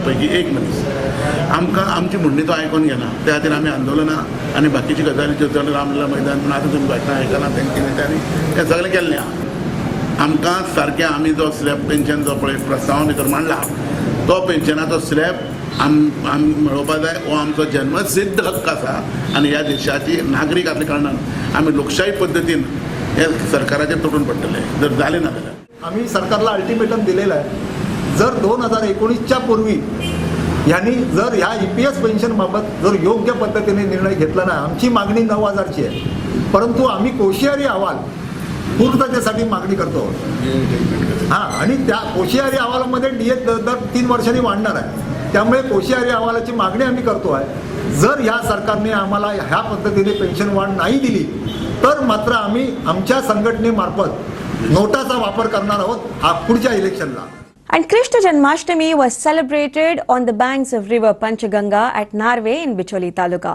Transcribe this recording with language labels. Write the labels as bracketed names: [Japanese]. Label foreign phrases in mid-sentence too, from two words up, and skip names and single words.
[Konkani] पैकी एक मनीस आमकां आमची म्हणणी तो आयकून घेना त्या खातीर आमी आंदोलनां आनी बाकीची गजाली ज्यो रामलला मैदान पूण आतां तुमी घटना आयकला तेंच्यांनी तें सगळें केल्लें आहा आमकां सारकें आमी जो स्लॅब पेन्शन जो पळय प्रस्ताव भितर मांडला तो पेन्शनाचो स्लॅब आमी मेळोवपाक जाय हो आमचो जन्मसिद्ध हक्क आसा आनी ह्या देशाची नागरीक आसल्या कारणान आमी लोकशाही पद्दतीन हे सरकाराचे तोडून पडटले जर झाले ना जाल्यार [Marathi] आम्ही सरकारला अल्टिमेटम दिलेलं आहे जर 2019च्या पूर्वी यांनी जर ह्या EPS पेन्शनबाबत जर योग्य पद्धतीने निर्णय घेतला ना आमची मागणी 9,000ची आहे परंतु आम्ही कोशियारी अहवाल पूर्ततेसाठी मागणी करतो हां आणि त्या कोशियारी अहवालामध्ये DA दर 3 वर्षांनी वाढणार आहे त्यामुळे कोशियारी अहवालाची मागणी आम्ही करतो आहे जर ह्या सरकारने आम्हाला ह्या पद्धतीने पेन्शन वाढ नाही दिली तर मात्र आम्ही आमच्या संघटनेमार्फत नोटाचा वापर करणार आहोत हा पुढच्या इलेक्शनला. [English] And Krishna Janmashtami was celebrated on the banks of river Panchaganga at Narve in Bicholi Taluka.